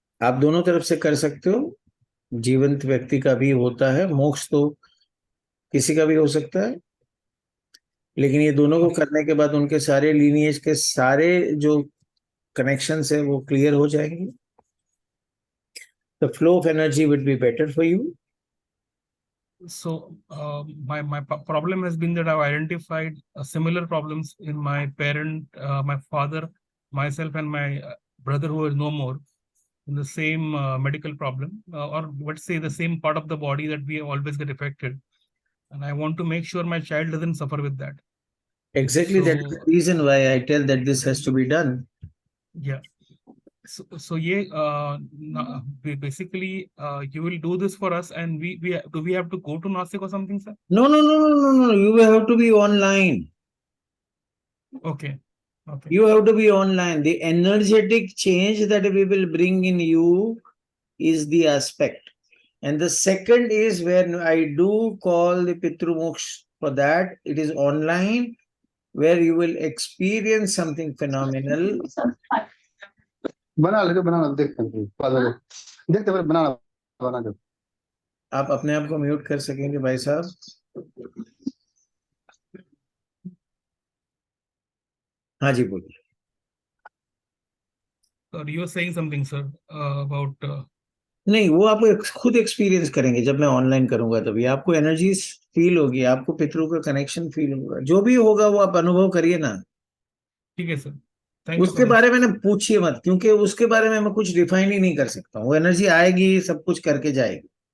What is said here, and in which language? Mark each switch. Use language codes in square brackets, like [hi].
[hi] आप दोनों तरफ से कर सकते हो। जीवंत व्यक्ति का भी होता है मोक्ष, तो किसी का भी हो सकता है, लेकिन ये दोनों को करने के बाद उनके सारे लीनिएज के सारे जो कनेक्शंस है वो क्लियर हो जाएंगे। [en] The flow of energy will be better for you. So, my problem has been that I've identified similar problems in my parent, my father, myself, and my brother who is no more, in the same medical problem, or let's say the same part of the body that we always get affected. And I want to make sure my child doesn't suffer with that. Exactly, So, that is the reason why I tell that this has to be done. yeah. So yeah, basically, you will do this for us, and we have to go to Nasik or something, sir? No, no, no, no, no, no. You have to be online. Okay, okay. You have to be online. The energetic change that we will bring in you is the aspect. And the second is when I do call the Pitru Moksha for that, it is online where you will experience something phenomenal. [hi] बना ले, बना देखते हैं, देखते हैं, बना दो। आप अपने आप को म्यूट कर सकेंगे भाई साहब? हाँ जी, बोलिए। [en] Or you were saying something, sir, about [hi] नहीं, वो आप खुद एक्सपीरियंस करेंगे जब मैं ऑनलाइन करूंगा, तभी आपको एनर्जी फील होगी, आपको पितरों का कनेक्शन फील होगा। जो भी होगा वो आप अनुभव करिए ना। ठीक है सर, [en] thank you [hi] उसके [en] So much. [hi] बारे में ना पूछिए मत, क्योंकि उसके बारे में मैं कुछ डिफाइन ही नहीं कर सकता हूँ। वो एनर्जी आएगी, सब कुछ करके जाएगी।